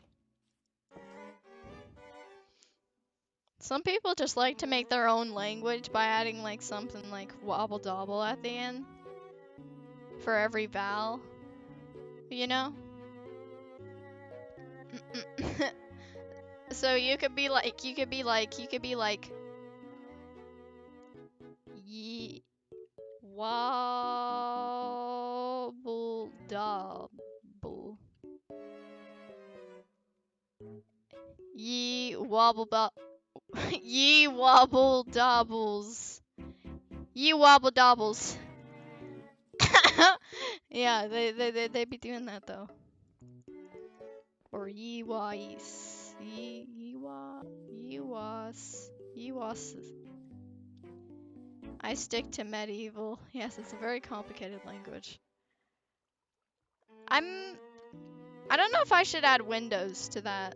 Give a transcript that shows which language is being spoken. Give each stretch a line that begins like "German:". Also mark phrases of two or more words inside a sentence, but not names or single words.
English: Some people just like to make their own language by adding like something like wobble dobble at the end for every vowel. You know? So you could be like ye wobble dobble. Ye wobble ye wobble dobbles. Ye wobble dobbles. Yeah, they be doing that though. Or ye wise. Ye was. I stick to medieval. Yes, it's a very complicated language. I don't know if I should add windows to that.